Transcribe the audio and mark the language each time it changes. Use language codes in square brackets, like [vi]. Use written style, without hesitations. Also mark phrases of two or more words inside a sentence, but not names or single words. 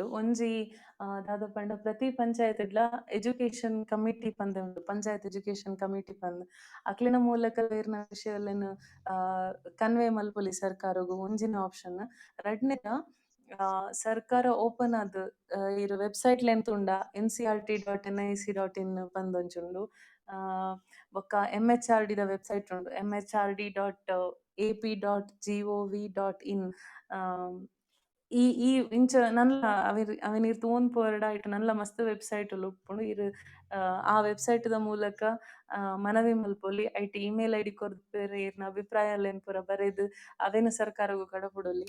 [tcy] ಒಂಜಿ ದಾದ ಪಂಡ ಪ್ರತಿ ಪಂಚಾಯತ್ಡ್ಲ [en] education committee [tcy] ಪಂದ್ ಉಂಡು, ಪಂಚಾಯತ್ [en] education committee [tcy] ಪಂದ್ ಅಕ್ಲಿನ ಮೂಲಕ ಬೇರ್ನ ವಿಷಯಗಳನ್ನು ಕನ್ವೆ ಮಲ್ಪೊಲಿ ಸರ್ಕಾರಗು ಒಂಜಿನ ಆಪ್ಷನ್. ರಡ್ನೆದ ಸರ್ಕಾರ ಓಪನ್ ಆದ್ ಇರು ವೆಬ್ಸೈಟ್ ಲೆಂತ್ ಉಂಡ ncrt.nic.in ಪಂದೊಂಜುಂಡು. ಬೊಕ್ಕ MHRD ದ ವೆಬ್ಸೈಟ್ ಉಂಡು mhrd.ap.gov.in. ಈ ಇಂಚ ನಲ್ಲ ಅವನಿರ್ ತೂನ್ ಪೋರ್ಡ ಇಟ್ಟು ನಲ್ಲ ಮಸ್ತ್ ವೆಬ್ಸೈಟ್ ಉಪ್ಪುಂಡು. ಇರು ಆ ವೆಬ್ಸೈಟ್ ದ ಮೂಲಕ ಮನವಿ ಮಲ್ಪೊಲಿ ಐಟ್ [en] email ID [tcy] ಕೊರ್ಪೆರ್ ಇರ್ನ ಅಭಿಪ್ರಾಯಲೆನ್ ಪೂರ ಬರೆದು ಅವೆನ್ ಸರ್ಕಾರಗು ಕಡಪೊಡೊಲಿ.